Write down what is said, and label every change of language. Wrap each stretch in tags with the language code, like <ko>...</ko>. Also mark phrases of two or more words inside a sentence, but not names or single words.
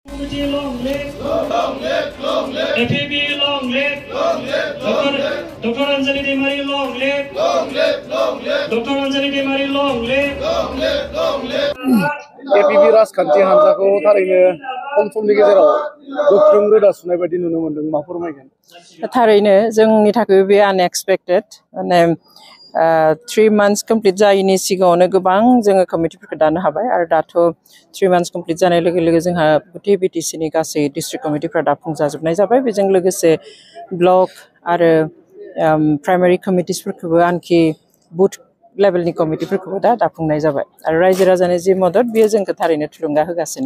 <en>Long live, APB long live, Dr. Anjali Demari long live, Dr. Anjali Demari long live,</en> <brx>APB राजखान्थि हान्जाखौ थारैनो खम समनि गेजेराव गोख्रों रोदा सुनाय बायदि नुनो मोनदों मा फोरमायगोन थारैनो जोंनि थाखाय बे अनएक्सपेक्टेड माने 3</brx> <en>months complete</en> <brx>जायैनि सिगाङावनो गोबां जोङो कमिटिफोरखौ दानो हाबाय आरो दाथ' 3</brx> <en>months complete</en> <brx>जानाय लोगो लोगो जोंहा गुटे बिटिसिनि गासै डिस्ट्रिक्ट कमिटिफोरा दाफुंजाजोबनाय जाबाय बेजों लोगोसे ब्लक आरो प्राइमारि कमिटिसफोरखौबो आनखि बुथ लेभेलनि कमिटिफोरखौबो दाफुंनाय जाबाय आरो रायजो राजानि जि मदद बेयो जोंखौ थारैनो थुलुंगा होगासिनो</brx>